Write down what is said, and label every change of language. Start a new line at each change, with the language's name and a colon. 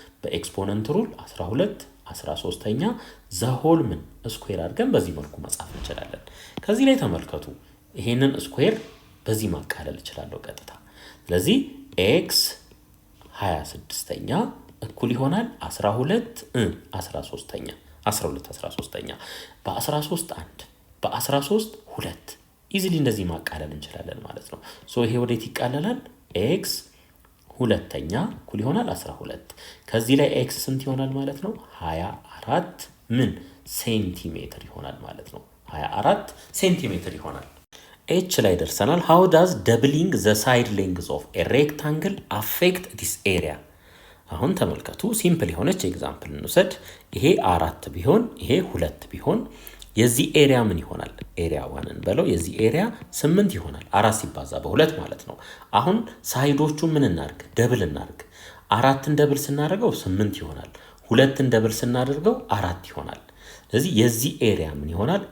Amharic: በኤክስፖነንት ሩል 12 13ኛ ዘሆል ምን ስኩዌር አድርገን በዚህ መልኩ መጻፍ እንችላለን። ከዚህ ላይ ተመልከቱ። ይሄንን ስኩዌር በዚህ ማቃለል እችላለሁ ቀጥታ። ስለዚህ x 26ኛ እኩል ይሆናል 12 13ኛ 12 13ኛ በ13 1 በ13 2 ኢዚሊ እንደዚህ ማቃለል እንችላለን ማለት ነው። ይሄ ወዴት ይቃለላል? x ሁለተኛ እኩል ይሆናል 12። ከዚህ ላይ x ስንት ይሆናል ማለት ነው? 24 ምን ሴንቲሜትር ይሆናል ማለት ነው። 24 ሴንቲሜትር ይሆናል። h ላይ ደርሰናል።
English: how does doubling the side length of a rectangle affect this area?
Amharic: አሁን ተመልከቱ። ሲምፕል የሆነች ኤግዛምፕል እንውሰድ። ይሄ 4 ቢሆን ይሄ 2 ቢሆን የዚህ ኤሪያ ምን ይሆናል? ኤሪያ 1 እንበለው። የዚህ ኤሪያ 8 ይሆናል። 4 ሲባዛ በ2 ማለት ነው። አሁን ሳይዶቹ ምን እናርግ? ደብል እናርግ። 4ን ደብል ስናደርገው 8 ይሆናል። 2ን ደብል ስናደርገው 4 ይሆናል። ስለዚህ የዚህ ኤሪያ ምን ይሆናል?